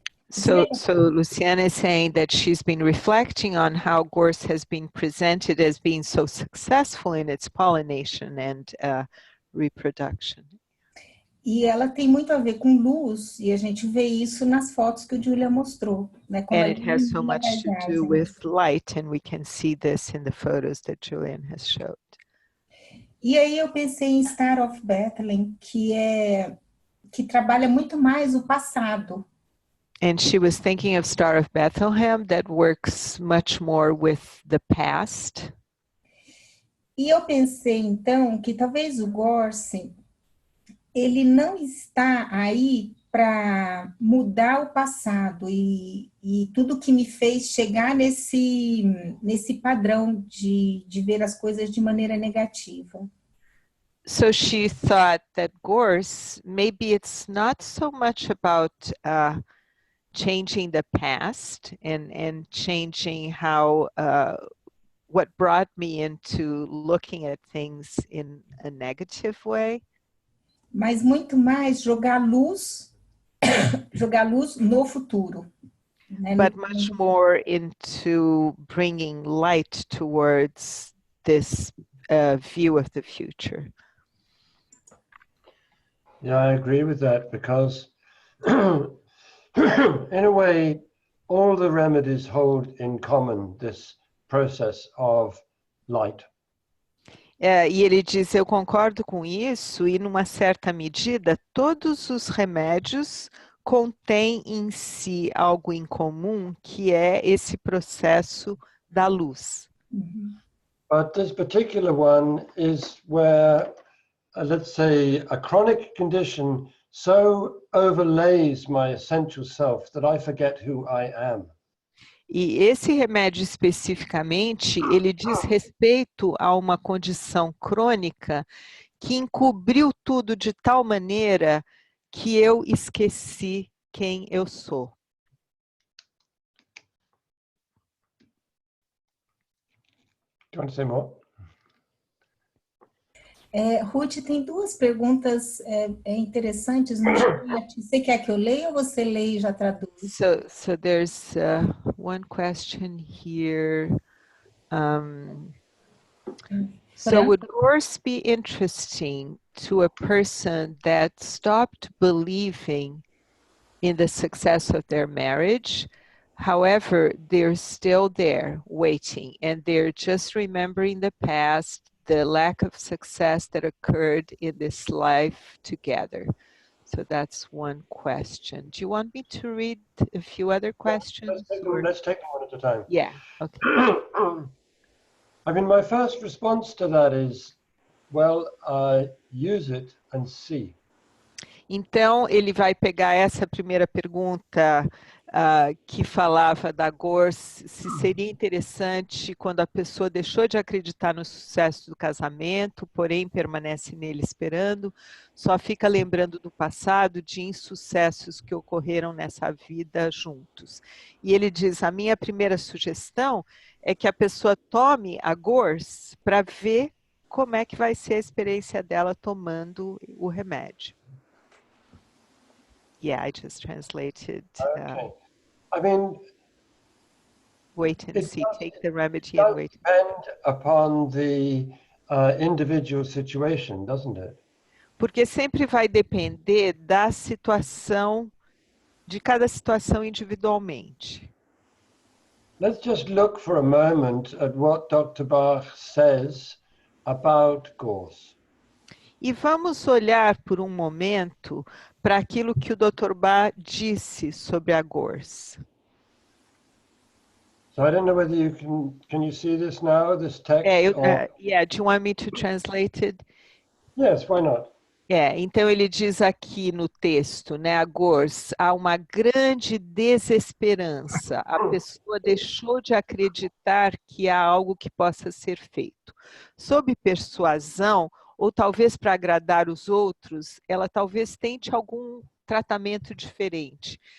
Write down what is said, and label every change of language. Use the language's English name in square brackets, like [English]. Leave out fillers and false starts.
[English] So Luciana is saying that she's been reflecting on how gorse has been presented as being so successful in its pollination and reproduction. [Portuguese] E ela tem muito a ver com luz, e a gente vê isso nas fotos que o Julian mostrou, né? [English] And it has so much to do with light, and we can see this in the photos that Julian has showed. [Portuguese] E aí eu pensei em Star of Bethlehem, que trabalha muito mais o passado. [English] And she was thinking of Star of Bethlehem that works much more with the past. [Portuguese] E eu pensei, então, que talvez o Gorse, ele não está aí para mudar o passado e tudo que me fez chegar nesse padrão de ver as coisas de maneira negativa. [English] So she thought that gorse, maybe it's not so much about changing the past and changing how what brought me into looking at things in a negative way. [Portuguese] Mas muito mais jogar luz no futuro. Né? [English] But much more into bringing light towards this view of the future. Yeah, I agree with that because in a way, all the remedies hold in common this process of light. [Portuguese] E ele diz, eu concordo com isso, e numa certa medida, todos os remédios contêm em si algo em comum, que é esse processo da luz. [English] But this particular one is where, let's say, a chronic condition so overlays my essential self that I forget who I am. [Portuguese] E esse remédio especificamente, ele diz respeito a uma condição crônica que encobriu tudo de tal maneira que eu esqueci quem eu sou. [English] Do you want to say more? [Portuguese] Ruth, tem duas perguntas interessantes no chat. Você quer que eu leia ou você leia e já traduz? [English] So there's one question here. So would gorse be interesting to a person that stopped believing in the success of their marriage? However, they're still there waiting, and they're just remembering the past, the lack of success that occurred in this life together. So that's one question. Do you want me to read a few other questions? Let's take them one at a time. Yeah, okay. I mean, my first response to that is, well, use it and see. [Portuguese] Então, ele vai pegar essa primeira pergunta que falava da gorse, se seria interessante quando a pessoa deixou de acreditar no sucesso do casamento, porém permanece nele esperando, só fica lembrando do passado, de insucessos que ocorreram nessa vida juntos. E ele diz, a minha primeira sugestão é que a pessoa tome a gorse para ver como é que vai ser a experiência dela tomando o remédio. [English] Yeah, I just translated. Okay. I mean, wait and see, take the remedy and wait. It does depend upon the individual situation, doesn't it? [Portuguese] Porque sempre vai depender da situação, de cada situação individualmente. [English] Let's just look for a moment at what Dr. Bach says about gorse. [Portuguese] E vamos olhar por um momento para aquilo que o Dr. Bach disse sobre a gorse. [English] So I don't know whether you can you see this now, this text? Yeah, do you want me to translate it? Yes, why not? [Portuguese] Então ele diz aqui no texto, né, a gorse, há uma grande desesperança. A pessoa deixou de acreditar que há algo que possa ser feito. Sob persuasão, ou talvez para agradar os outros, ela talvez tente algum tratamento diferente.